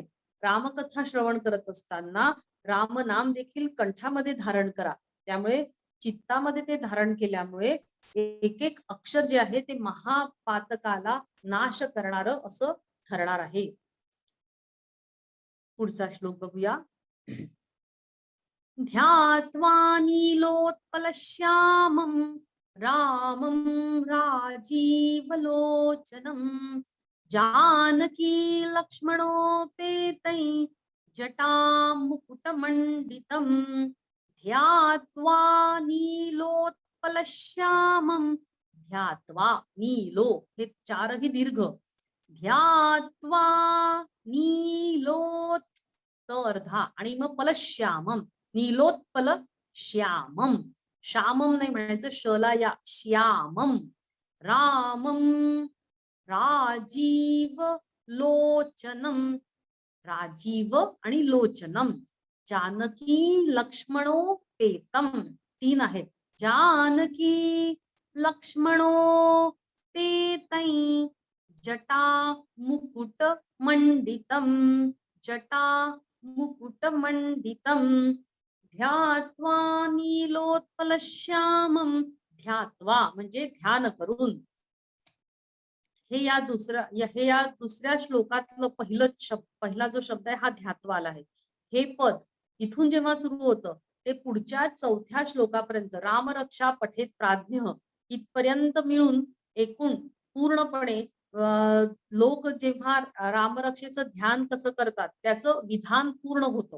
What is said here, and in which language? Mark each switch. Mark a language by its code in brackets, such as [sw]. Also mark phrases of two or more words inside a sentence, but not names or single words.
[mr] रामकथा श्रवण करत असताना राम नाम देखील कंठामध्ये धारण करा. त्यामुळे चित्तामध्ये ते धारण केल्यामुळे एक एक अक्षर जे आहे ते महापातकाला नाश करणारं असं ठरणार आहे. पुढचा श्लोक बघूया. [sa] ध्यात्वा नीलोत्पलश्यामं रामं राजीवलोचनं जानकी लक्ष्मणोपेतै जटामुकुटमण्डितं ध्यात्वा नीलोत्पलश्यामं ध्यात्वा नीलो [mr] हे 4ही दीर्घ [sa] ध्यात्वा नीलोत् [mr] अर्धा आणि मग [sa] पलश्यामम नीलोत्पल श्यामम श्यामम [mr] नाही म्हणायचं शला या [sa] श्यामम रामम राजीव लोचनम राजीव आणि लोचनम जानकी लक्ष्मणोपेतम 3 आहेत. जानकी लक्ष्मणोपेतै जटा मुकुट मंडितम जटा मुकुटमण्डितं ध्यात्वा नीलोत्पलश्यामं ध्यात्वा [mr] म्हणजे ध्यान करून. हे या दुसऱ्या श्लोकातलं पहिला जो शब्द आहे हा ध्यात्वाला आहे. हे पद इथून जेव्हा सुरू होतं ते पुढच्या 4थ्या श्लोकापर्यंत [sa] रामरक्षा पठेत प्राज्ञ [mr] इथपर्यंत मिळून एकूण पूर्णपणे लोक जेव्हा रामरक्षेचं ध्यान कसं करतात त्याचं विधान पूर्ण होतं.